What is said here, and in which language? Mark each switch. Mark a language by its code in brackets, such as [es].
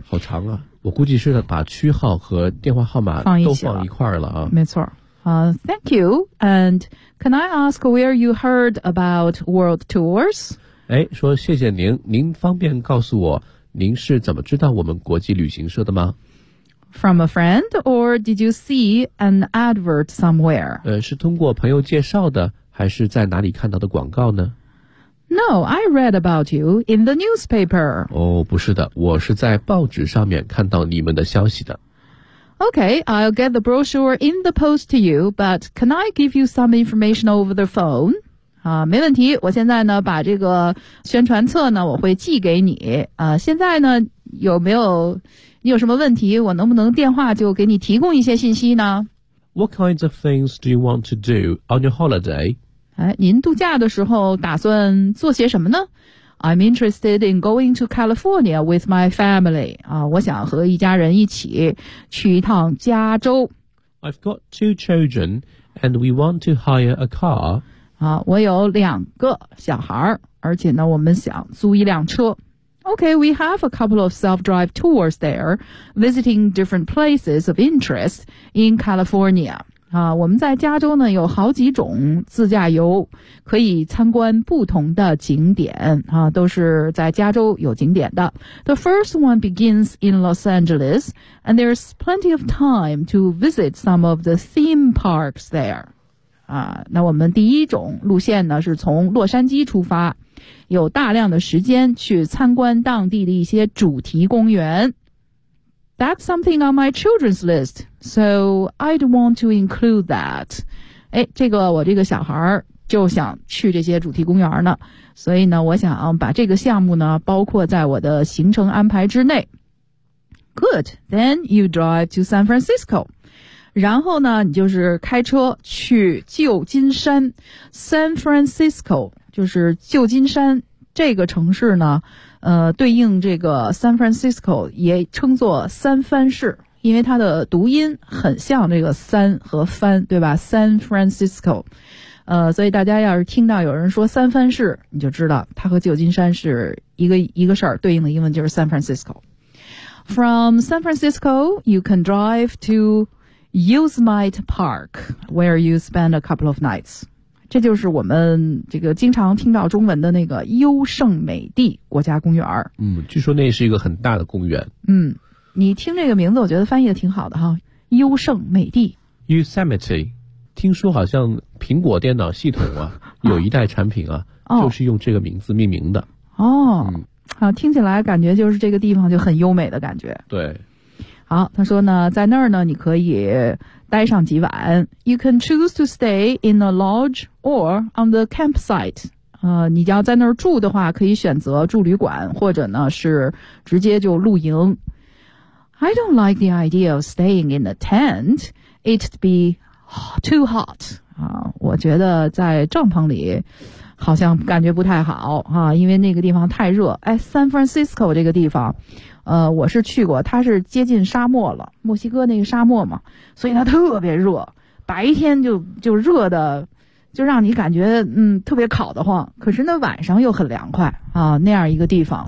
[zh] 好长啊，我估计是把区号和电话号码都放一块了啊。没错。 [en] Thank you. And can I ask where you heard about world tours? [zh] 哎，说谢谢您，您方便告诉我您是怎么知道我们国际旅行社的吗？ [en] From a friend or did you see an advert somewhere? [zh] 是通过朋友介绍的还是在哪里看到的广告呢？ [en] No, I read about you in the newspaper. [zh] 哦，不是的，我是在报纸上面看到你们的消息的。 [en] Okay, I'll get the brochure in the post to you, but can I give you some information over the phone? [zh] 啊，没问题，我现在呢把这个宣传册呢我会寄给你。啊，现在呢有没有，你有什么问题，我能不能电话就给你提供一些信息呢？ [en] What kinds of things do you want to do on your holiday? [zh] 哎，您度假的时候打算做些什么呢？ [en] I'm interested in going to California with my family. [zh] 啊，我想和一家人一起去一趟加州。 [en] I've got two children and we want to hire a car. [zh] 啊，我有两个小孩，而且呢，我们想租一辆车。 [en] Okay, we have a couple of self-drive tours there, visiting different places of interest in California. [zh] 啊，我们在加州呢有好几种自驾游，可以参观不同的景点啊，都是在加州有景点的。 [en] The first one begins in Los Angeles, and there's plenty of time to visit some of the theme parks there. [zh] 啊，那我们第一种路线呢是从洛杉矶出发，有大量的时间去参观当地的一些主题公园。 [en] That's something on my children's list, so I'd want to include that. [zh] 哎，这个我这个小孩就想去这些主题公园呢，所以呢，我想把这个项目呢包括在我的行程安排之内。 [en] Good, then you drive to San Francisco. [zh] 然后呢，你就是开车去旧金山。 San Francisco 就是旧金山这个城市呢。对应这个 San Francisco 也称作三藩市，因为它的读音很像这个三和藩，对吧？ San Francisco， 所以大家要是听到有人说三藩市，你就知道它和旧金山是一个事儿，对应的英文就是 San Francisco。 [en] From San Francisco you can drive to Yosemite Park where you spend a couple of nights。 [zh] 这就是我们这个经常听到中文的那个优胜美地国家公园。嗯，据说那是一个很大的公园。嗯，你听这个名字我觉得翻译的挺好的哈，优胜美地。 Yosemite， 听说好像苹果电脑系统啊有一代产品啊就是用这个名字命名的。哦，听起来感觉就是这个地方就很优美的感觉。对。好，他说呢，在那儿呢你可以待上几晚。 [en] You can choose to stay in a lodge or on the campsite. [zh] 你要在那儿住的话可以选择住旅馆，或者呢是直接就露营。 [en] I don't like the idea of staying in a tent. It'd be too hot. [zh] 我觉得在帐篷里好像感觉不太好啊，因为那个地方太热。哎， San Francisco 这个地方我是去过，它是接近沙漠了，墨西哥那个沙漠嘛，所以它特别热，白天就热的就让你感觉特别烤得慌，可是那晚上又很凉快啊，那样一个地方。